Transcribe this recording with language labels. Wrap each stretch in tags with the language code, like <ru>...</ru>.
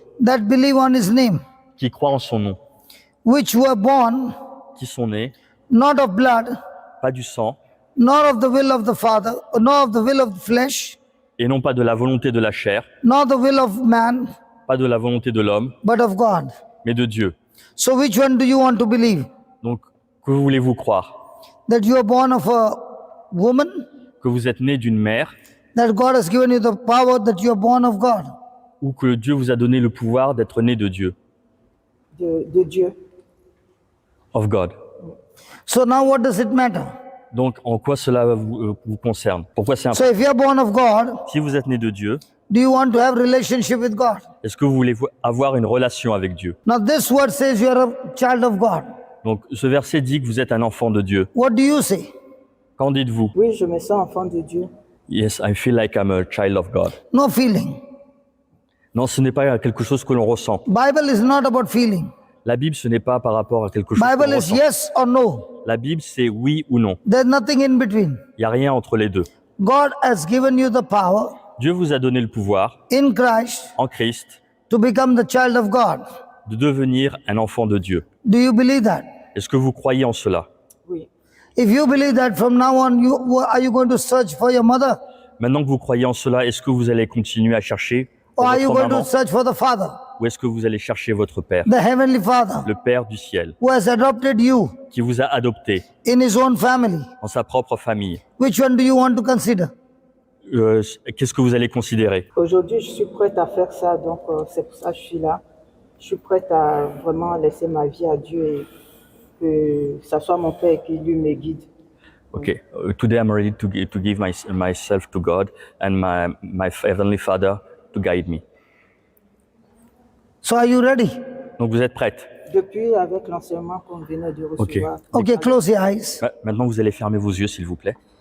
<en>that believe on his name,</en> <fr>qui croient en son nom,</fr> <en>which were born</en> <fr>qui sont nés,</fr> <en>not of blood,</en> <fr>pas du sang,</fr> <en>nor of the will of the Father, nor of the will of the flesh,</en> <fr>et non pas de la volonté de la chair,</fr> <en>nor the will of man,</en> <fr>pas de la volonté de l'homme,</fr> <en>but of God.</en> <fr>mais de Dieu.</fr> <en>So which one do you want to believe?</en> <fr>Donc, que voulez-vous croire?</fr> <en>That you are born of a woman?</en> <fr>Que vous êtes né d'une mère,</fr> <en>That God has given you the power that you are born of God?</en> <fr>ou que Dieu vous a donné le pouvoir d'être né de Dieu, de Dieu.</fr> <en>of God. So now what does it matter?</en> <fr>Donc, en quoi cela vous concerne? Pourquoi c'est</fr> <en>So</en> <fr>important?</fr> <en>if you are born of God,</en> <fr>Si vous êtes né de Dieu,</fr> <en>do you want to have relationship with God?</en> <fr>est-ce que vous voulez avoir une relation avec Dieu?</fr> <en>Now this word says you are a child of God.</en> <fr>Donc, ce verset dit que vous êtes un enfant de Dieu.</fr> <en>What do you say?</en> <fr>Qu'en dites-vous? Oui, je me sens enfant de Dieu.</fr> <en>Yes, I feel like I'm a child of God. No feeling.</en> <fr>Non, ce n'est pas quelque chose que l'on ressent.</fr> <en>Bible is not about feeling.</en> <fr>La Bible, ce n'est pas par rapport à quelque chose que</fr> <en>Bible</en> <fr>l'on</fr> <en>is</en> <fr>ressent.</fr> <en>yes or no.</en> <fr>La Bible, c'est oui ou non.</fr> <en>There's nothing in between.</en> <fr>Il n'y a rien entre les deux.</fr> <en>God has given you the power</en> <fr>Dieu vous a donné le pouvoir,</fr> <en>in Christ</en> <fr>en Christ,</fr> <en>to become the child of God.</en> <fr>de devenir un enfant de Dieu.</fr> <en>Do you believe that?</en> <fr>Est-ce que vous croyez en cela? Oui.</fr> <en>If you believe that, from now on, are you going to search for your mother?</en> <fr>Maintenant que vous croyez en cela, est-ce que vous allez continuer à chercher pour</fr> <en>Or are you</en> <fr>votre</fr> <en>going to</en> <fr>maman,</fr> <en>search for the Father,</en> <fr>ou est-ce que vous allez chercher votre Père,</fr> <en>the Heavenly Father,</en> <fr>le Père du ciel,</fr> <en>who has adopted you</en> <fr>qui vous a adopté</fr> <en>in His own family?</en> <fr>en sa propre famille?</fr> <en>Which one do you want to consider?</en> <fr>Qu'est-ce que vous allez considérer? Aujourd'hui, je suis prête à faire ça, donc c'est pour ça que je suis là. Je suis prête à vraiment laisser ma vie à Dieu et que ça soit mon Père qui lui me guide.</fr> <en>Okay, today I'm ready to give myself to God and my Heavenly Father to guide me. So are you ready?</en> <fr>Donc vous êtes prête? Depuis, avec l'enseignement qu'on venait de recevoir,</fr> <en>Okay, close your eyes</en> <fr>Maintenant vous allez fermer vos yeux s'il vous plaît</fr>